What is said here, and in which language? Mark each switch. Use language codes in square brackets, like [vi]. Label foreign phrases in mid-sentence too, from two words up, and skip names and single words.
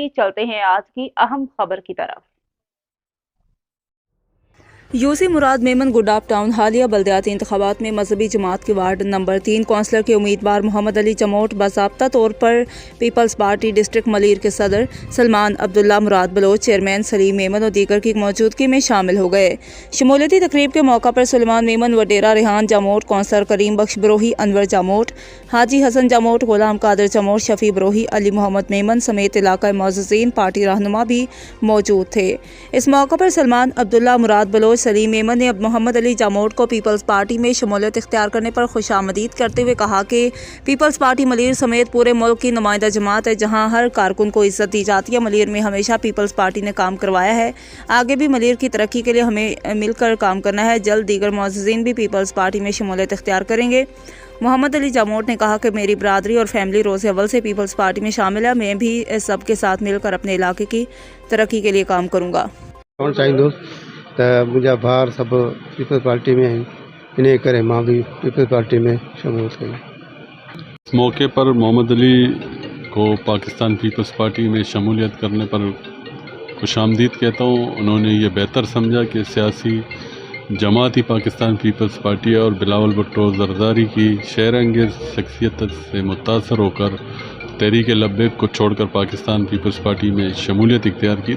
[ur] چلتے ہیں آج کی اہم خبر کی طرف۔ یوسی مراد میمن گڈاپ ٹاؤن حالیہ بلدیاتی انتخابات میں مذہبی جماعت کے وارڈ نمبر 3 کونسلر کے امیدوار محمد علی جموٹ باضابطہ طور پر پیپلز پارٹی ڈسٹرکٹ ملیر کے صدر سلمان عبداللہ مراد بلوچ، چیئرمین سلیم میمن اور دیگر کی موجودگی میں شامل ہو گئے. شمولیتی تقریب کے موقع پر سلمان میمن و ڈیرہ ریحان جاموٹ، کونسلر کریم بخش بروہی، انور جاموٹ، حاجی حسن جاموٹ، غلام قادر جاموٹ، شفیع بروہی، علی محمد میمن سمیت علاقہ معززین پارٹی رہنما بھی موجود تھے. اس موقع پر سلمان عبداللہ مراد بلوچ، سلیم میمن نے اب محمد علی جاموٹ کو پیپلز پارٹی میں شمولیت اختیار کرنے پر خوش آمدید کرتے ہوئے کہا کہ پیپلز پارٹی ملیر سمیت پورے ملک کی نمائندہ جماعت ہے، جہاں ہر کارکن کو عزت دی جاتی ہے. ملیر میں ہمیشہ پیپلز پارٹی نے کام کروایا ہے، آگے بھی ملیر کی ترقی کے لیے ہمیں مل کر کام کرنا ہے. جلد دیگر معززین بھی پیپلز پارٹی میں شمولیت اختیار کریں گے. محمد علی جاموٹ نے کہا کہ میری برادری اور فیملی روز اول سے پیپلز پارٹی میں شامل ہے. میں بھی سب کے ساتھ مل کر اپنے علاقے کی ترقی کے لیے کام کروں گا. [sd] मुंहिंजा भाउर सभु पीपल्स पार्टी में आहिनि, इन करे मां भी पीपल्स पार्टी में शमूलियत कई। [ur] اس موقع پر محمد علی کو پاکستان پیپلز پارٹی میں شمولیت کرنے پر خوش آمدید کہتا ہوں. انہوں نے یہ بہتر سمجھا کہ سیاسی جماعت ہی پاکستان پیپلز پارٹی ہے اور بلاول بھٹو زرداری کی شیر انگیز شخصیت سے متاثر ہو کر تحریک لبیک کو چھوڑ کر پاکستان پیپلز پارٹی میں شمولیت اختیار کی.